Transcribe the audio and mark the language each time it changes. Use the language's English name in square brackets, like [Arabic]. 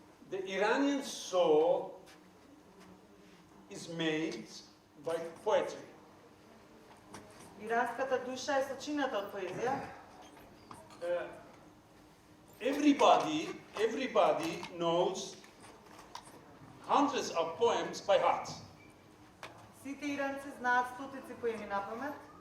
[English] The Iranian soul is made by poetry. [Macedonian] Иранската душа е сочината од поезија. [English] Everybody knows hundreds of poems by heart. [Macedonian] Сите иранци знаат стотици поеми на памет.